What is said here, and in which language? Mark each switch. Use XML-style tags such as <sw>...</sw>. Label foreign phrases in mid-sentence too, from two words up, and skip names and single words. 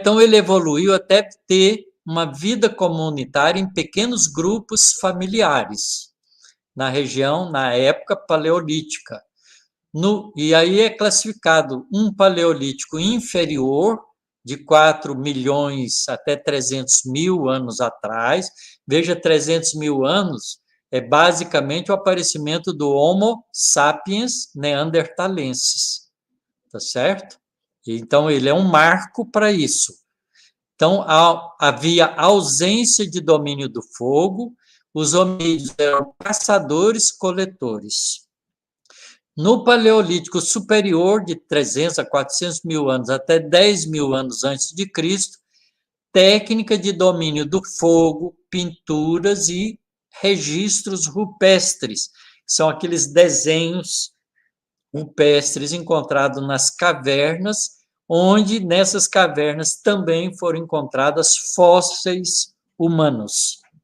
<pt>Então, ele evoluiu até ter uma vida comunitária em pequenos grupos familiares, na região, na época paleolítica. E aí é classificado um paleolítico inferior, de 4 milhões até 300 mil anos atrás. Veja, 300 mil anos é basicamente o aparecimento do Homo sapiens neanderthalensis, tá certo? Então, ele é um marco para isso. Então, havia ausência de domínio do fogo, os hominídeos eram caçadores-coletores. No Paleolítico Superior, de 300 a 400 mil anos até 10 mil anos antes de Cristo, técnica de domínio do fogo, pinturas e registros rupestres, que são aqueles desenhos rupestres encontrados nas cavernas, onde nessas cavernas também foram encontradas fósseis humanos.</pt>